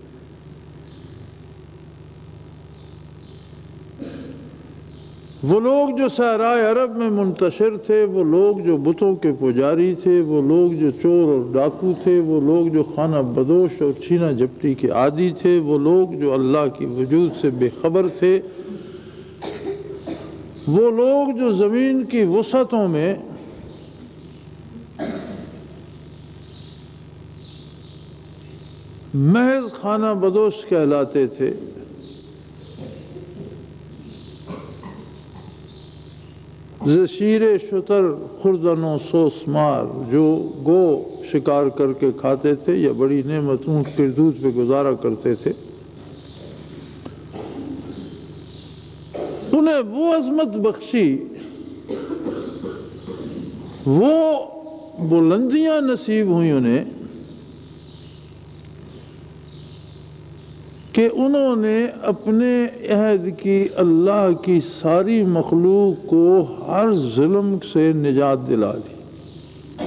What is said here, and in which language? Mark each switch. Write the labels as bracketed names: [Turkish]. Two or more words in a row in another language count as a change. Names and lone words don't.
[Urdu] وہ لوگ جو صحرائے عرب میں منتشر تھے، وہ لوگ جو بتوں کے پجاری تھے، وہ لوگ جو چور اور ڈاکو تھے، وہ لوگ جو خانہ بدوش اور چھینا جھپٹی کے عادی تھے، وہ لوگ جو اللہ کی وجود سے بے خبر تھے، وہ لوگ جو زمین کی وسعتوں میں محض خانہ بدوش کہلاتے تھے، [Persian] زشیر شتر خوردن و سوسمار، [Urdu] جو گو شکار کر کے کھاتے تھے یا بڑی نعمت اونٹ کے دودھ پہ گزارا کرتے تھے، انہیں وہ عظمت بخشی، وہ بلندیاں نصیب ہوئی انہیں کہ انہوں نے اپنے عہد کی اللہ کی ساری مخلوق کو ہر ظلم سے نجات دلا دی۔